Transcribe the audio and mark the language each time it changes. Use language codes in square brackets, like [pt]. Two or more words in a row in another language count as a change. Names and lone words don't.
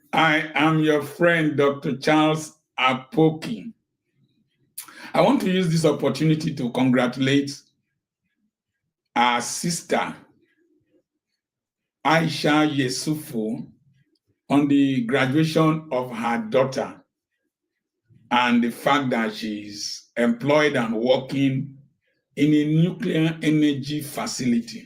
[en] I am your friend, Dr. Charles Apoki. I want to use this opportunity to congratulate our sister, Aisha Yesufu, on the graduation of her daughter and the fact that she is employed and working in a nuclear energy facility.